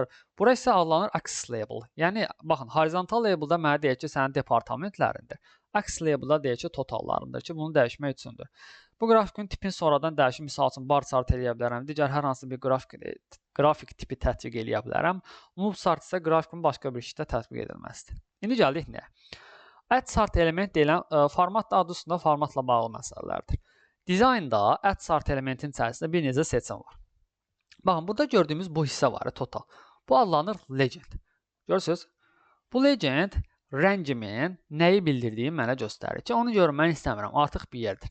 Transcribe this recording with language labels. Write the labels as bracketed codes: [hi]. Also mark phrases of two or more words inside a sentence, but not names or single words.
[az] Bura isə adlanır [en] access label. [az] Yəni baxın, [en] horizontal labelda [az] mənə deyir ki, sənin departamentlərindir. [en] Access labelda [az] deyir ki, totallarındır ki, bunu dəyişmək üçündür. Bu qrafikin tipini sonradan dəyişib, misal üçün [en] bar chart [az] eləyə bilərəm. Digər hər hansı bir qrafik tipi tətbiq eləyə bilərəm. [en] Move chart [az] isə grafikin başqa bir şəkildə tətbiq edilməsidir. İndi gəldik nəyə? [en] Add chart element [az] deyilən format adı üstündə formatla bağlı məsələlərdir. Dizaynda [en] add chart elementin [az] içərisində bir necə seçim var. Baxın, burada gördüyümüz bu hissə var, total. Bu adlanır legend. Görürsünüz? Bu legend rəngimin nəyi bildirdiyini mənə göstərir ki, onu görmək istəmirəm, artıq bir yerdir.